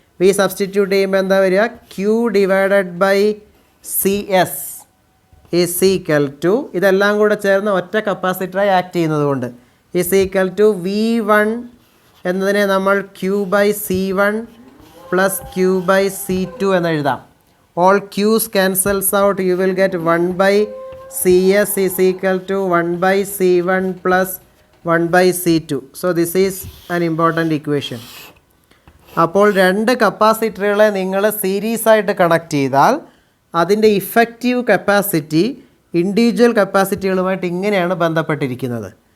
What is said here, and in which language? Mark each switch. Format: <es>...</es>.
<ml>V substitute ചെയ്യുമ്പോൾ എന്താ വരിക?</ml> <en>Q divided by CS is equal to,</en> <ml>ഇതെല്ലാം കൂടെ ചേർന്ന് ഒറ്റ കപ്പാസിറ്ററായി ആക്ട് ചെയ്യുന്നത് കൊണ്ട്</ml> <en>is equal to V1</en> <ml>എന്നതിനെ നമ്മൾ</ml> <en>Q by C1 plus Q by C2</en> <ml>എന്ന് എഴുതാം.</ml> <en>All Q's cancels out, you will get 1 by CS is equal to 1 by C1 plus 1 by C2. So this is an important equation.</en> <ml>അപ്പോൾ രണ്ട് കപ്പാസിറ്ററുകളെ നിങ്ങൾ series ആയിട്ട് connect ചെയ്താൽ അതിൻ്റെ effective capacity individual കപ്പാസിറ്റികളുമായിട്ട് ഇങ്ങനെയാണ് ബന്ധപ്പെട്ടിരിക്കുന്നത്.</ml>